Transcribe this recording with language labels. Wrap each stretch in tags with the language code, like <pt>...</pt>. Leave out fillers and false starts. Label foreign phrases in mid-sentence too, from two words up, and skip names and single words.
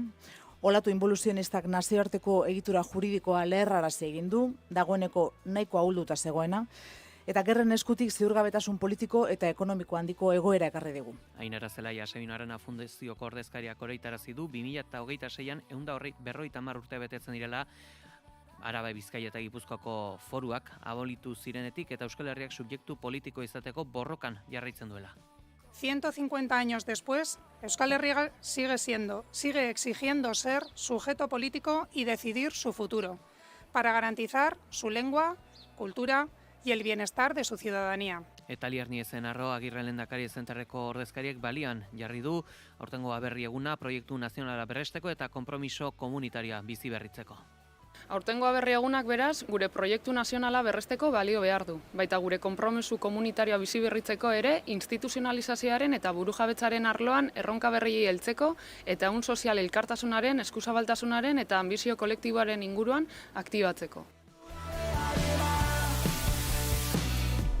<eu>Olatu involuzionistak nazioarteko egitura juridikoa leherrarazi egin du, dagoeneko nahiko ahulduta zegoena, eta gerren eskutik ziurgabetasun politiko eta ekonomiko handiko egoera ekarri digu. Ainara Zelaia Sabino Arana Fundazioko ordezkariak oreitarazi du 2026an 150 urte betetzen direla Araba, Bizkaia eta Gipuzkoako foruak abolitu zirenetik eta Euskal Herriak subjektu politiko izateko borrokan jarraitzen duela.</eu> <es>150 años después, Euskal Herria sigue exigiendo ser sujeto político y decidir su futuro, para garantizar su lengua, cultura y el bienestar de su ciudadanía.</es> <eu>Eta Lierniezen Arro Agirre Lehendakari Zenterreko ordezkariek balian jarri du aurtengo aberri eguna proiektu nazionala berresteko eta konpromiso komunitarioa bizi berritzeko. Aurtengo aberri egunak beraz, gure proiektu nazionala berresteko balio behar du. Baita gure konpromiso komunitarioa bizi berritzeko ere, instituzionalizazioaren eta burujabetzaren arloan erronka berriei heltzeko eta ehun sozial elkartasunaren, eskuzabaltasunaren eta anbizio kolektiboaren inguruan aktibatzeko.</eu>